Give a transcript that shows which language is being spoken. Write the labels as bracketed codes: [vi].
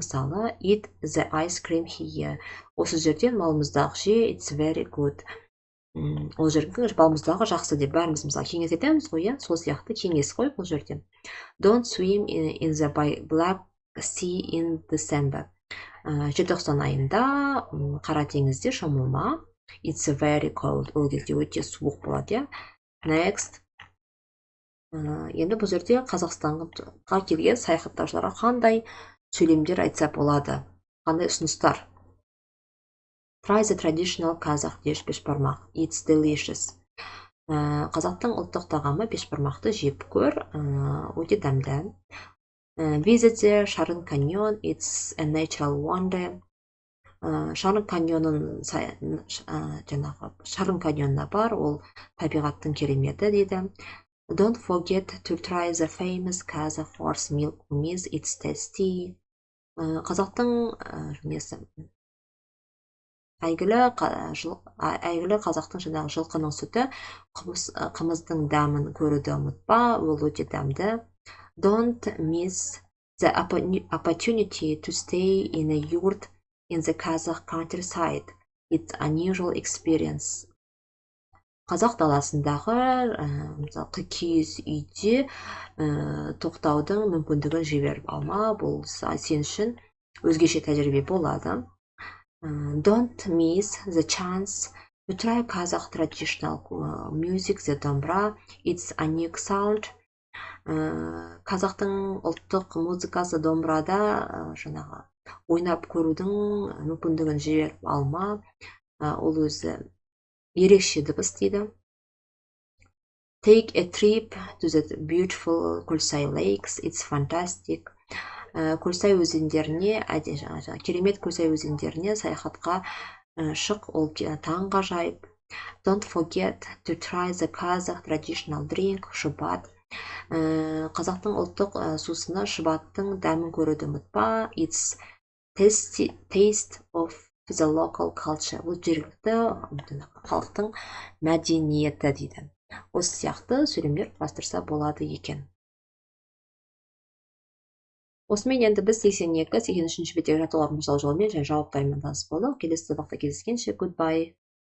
[en] Мысалы, eat the ice cream here. [kk] Осы жерден балмұздақ же, [en] it's very good. [kk] Ол жердің балмұздағы жақсы деп бәріміз мысалы кеңес етеміз ғой, сол сияқты кеңес қой бұл жерден. [en] Don't swim in the Black Sea in December. [kk] Желтоқсан айында Қара теңізде шомылма. [en] It's very cold. [kk] Ол кезде өте суық болады. [en] Next. [kk] Енді бұл жерде Қазақстанға келген саяхаттаушыларға қандай сөйлемдер айтса болады? Қандай ұсыныстар? [en] Try the traditional Kazakh dish бешбармақ. It's delicious. [kk] Қазақтың ұлттық тағамы бешбармақты жеп көр, өте дәмді. [en] Visit the Шарын каньон, it's a natural wonder. [kk] Шарын каньонын жаңағы Шарын каньонына бар, ол табиғаттың кереметі дейді. [en] Don't forget to try the famous Kazakh horse milk kumiz, it's tasty. [kk] Қазақтың әйгілі қазақтың жаңағы жылқының сүті, қымыздың дәмін көруді ұмытпа, ол өте дәмді. [en] Don't miss the opportunity to stay in a yurt in the Kazakh countryside. It's unusual experience. [kk] Қазақ даласындағы киіз үйде тоқтаудың мүмкіндігін жіберіп алма, бұл сен үшін өзгеше тәжірибе болады. [en] Don't miss the chance to try Kazakh traditional music, the dombra. It's a unique sound. [kk] Қазақтың ұлттық музыкасы домбырада жаңағы ойнап көрудің мүмкіндігін жіберіп алма, ол өзі ерекше дыбыс дейді. [en] Take a trip to the beautiful Көлсай lakes, it's fantastic. [kk] Көлсай өзендеріне, керемет Көлсай өзендеріне саяхатқа шық, ол таңғажайып. [en] Don't forget to try the Kazakh traditional drink, шыбат. [kk] Қазақтың ұлттық сусыны шыбаттың дәмін көруді ұмытпа. [en] It's taste of the local culture. [kk] Бұл жергілікті халықтың мәдениеті дейді. Осы сияқты сөйлемдер құрастырса болады екен. Осымен енді біз 82-83 беттегі жаттығулардың жасау жолымен және жауаптарымен таныс болдық. Келесі сабақта кездескенше, goodbye.